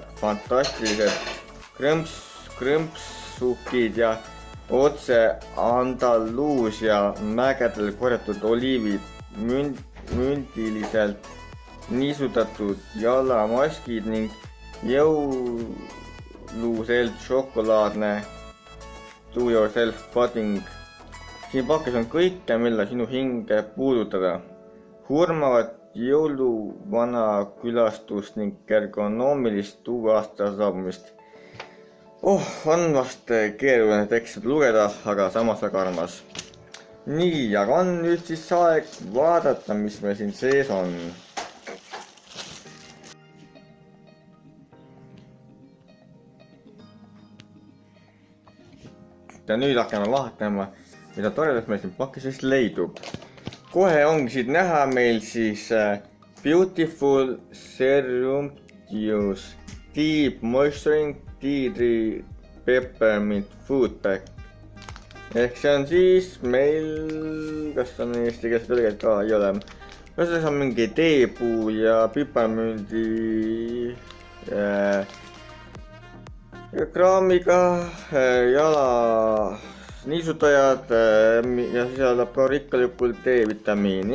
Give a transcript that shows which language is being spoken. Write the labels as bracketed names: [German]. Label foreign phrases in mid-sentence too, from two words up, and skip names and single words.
[Estonian] Fantastilised krõmpsukid ja otse Andaluusia mägedel korjatud oliivid, mündiliselt niisutatud jalamaskid ning jõuluselt šokolaadne [English] do yourself pudding. [Estonian] Siin pakis on kõike, mille sinu hinge puudutada. Hurmavat jõuluvana külastust ning ergonoomilist uue aasta saabumist. On vast keeruline tekst lugeda, aga samas väga armas. Nii, aga on nüüd siis aeg vaadata, mis meil siin sees on. Ja nüüd hakkame vaatama, mida toredast meil siin pakis leidub. Kohe ongi siit näha meil siis Beautiful Serum-Use Deep Moisturing Tea Tree Peppermint Food Pack. Ehk see on siis meil, kas on eesti keeles tõlget ka, ei ole. Kas see on mingi teepuu ja piparmündi kraamiga jala niisutajad ja sisaldab ka rikkalikult D-vitamiini.